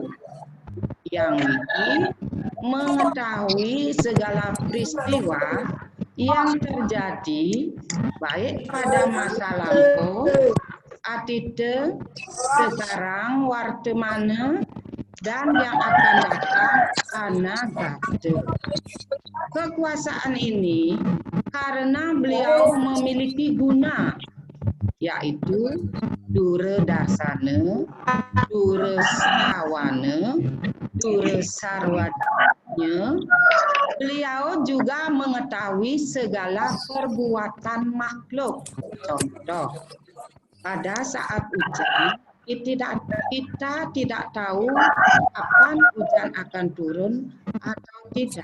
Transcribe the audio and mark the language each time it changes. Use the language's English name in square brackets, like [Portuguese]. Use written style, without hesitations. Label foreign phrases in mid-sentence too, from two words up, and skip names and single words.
[Indonesian] Yang ini mengetahui segala peristiwa yang terjadi baik pada masa lampau, atite, sekarang, wartemana, dan yang akan datang anagata. Kekuasaan ini karena beliau memiliki guna, yaitu [Sanskrit] dure darsana, dure sawana, dure sarwadanya. [Indonesian] Beliau juga mengetahui segala perbuatan makhluk. Contoh, pada saat hujan, kita tidak tahu kapan hujan akan turun atau tidak.